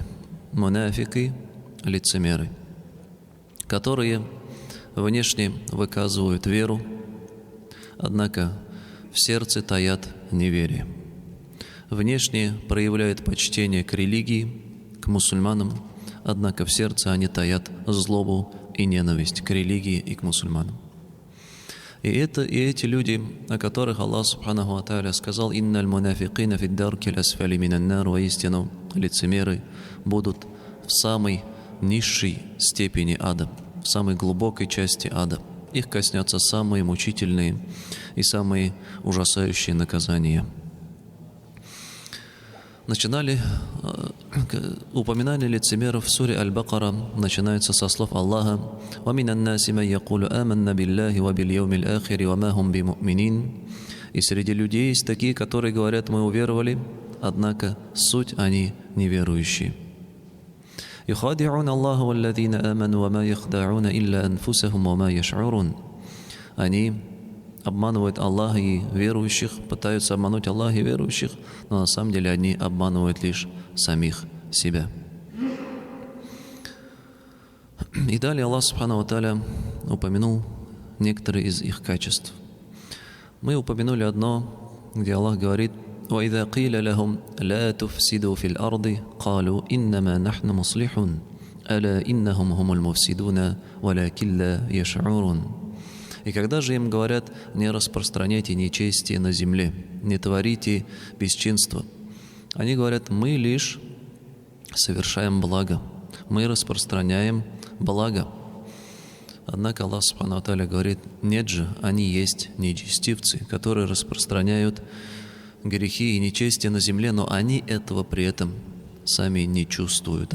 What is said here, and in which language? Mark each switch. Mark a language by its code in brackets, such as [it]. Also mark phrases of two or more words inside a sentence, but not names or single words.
[ru] Мунафики, лицемеры, которые внешне выказывают веру, однако в сердце таят неверие. Внешне проявляют почтение к религии, к мусульманам, однако в сердце они таят злобу и ненависть к религии и к мусульманам. И эти люди, о которых Аллах [ar] سبحانه وتعالى [ru] сказал: [ar] «إن المنافقين في الدرك الأسفل من النار», [ru] воистину лицемеры будут в самой низшей степени ада, в самой глубокой части ада. Их коснятся самые мучительные и самые ужасающие наказания. Упоминание лицемеров в суре Аль-Бакара начинается со слов Аллаха: [ar] «ومن الناس من يقول آمنا بالله وباليوم الآخر وما هم بمؤمنين». [ru] И среди людей есть такие, которые говорят: мы уверовали, однако суть они неверующие. [ar] «يخادعون الله والذين آمنوا وما يخدعون إلا أنفسهم وما يشعرون». [ru] Они обманывают Аллаха и верующих, пытаются обмануть Аллаха и верующих, но на самом деле они обманывают лишь самих себя. И далее Аллах [ar] سبحانه وتعالى [ru] упомянул некоторые из их качеств. Мы упомянули одно, где Аллах говорит: [ar] وَإِذَا قِيلَ لَهُمْ لَا تُفْسِدُوا فِي الْأَرْضِ قَالُوا إِنَّمَا نَحْنُ مُصْلِحُونَ أَلَا إِنَّهُمْ هُمُ الْمُفْسِدُونَ وَلَكِنْ لَا يَشْعُرُونَ. [ru] И когда же им говорят: не распространяйте нечестие на земле, не творите бесчинство, они говорят: мы лишь совершаем благо, мы распространяем благо. Однако Аллах [ar] سبحانه وتعالى [ru] говорит: нет же, они есть нечестивцы, которые распространяют грехи и нечестие на земле, но они этого при этом сами не чувствуют.